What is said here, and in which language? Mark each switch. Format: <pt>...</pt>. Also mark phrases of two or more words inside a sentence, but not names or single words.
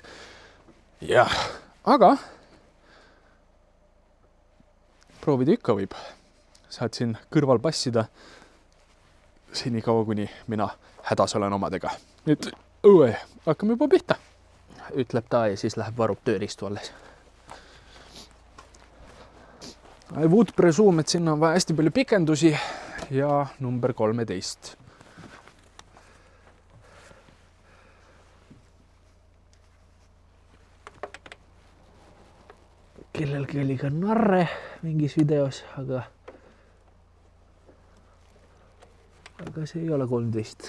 <et>Jah, aga proovida ikka võib. Saad siin kõrval passida seni kaua, kuni mina hädas olen omadega. Nüüd hakkame juba pihta, ütleb ta ja siis läheb varub tööriistu alles.</et> <en>I would presume,</en> <et>et sinna on vaja hästi palju pikendusi ja number 13. Kellelgi oli ka narre mingis videos, aga see ei ole 13.</et>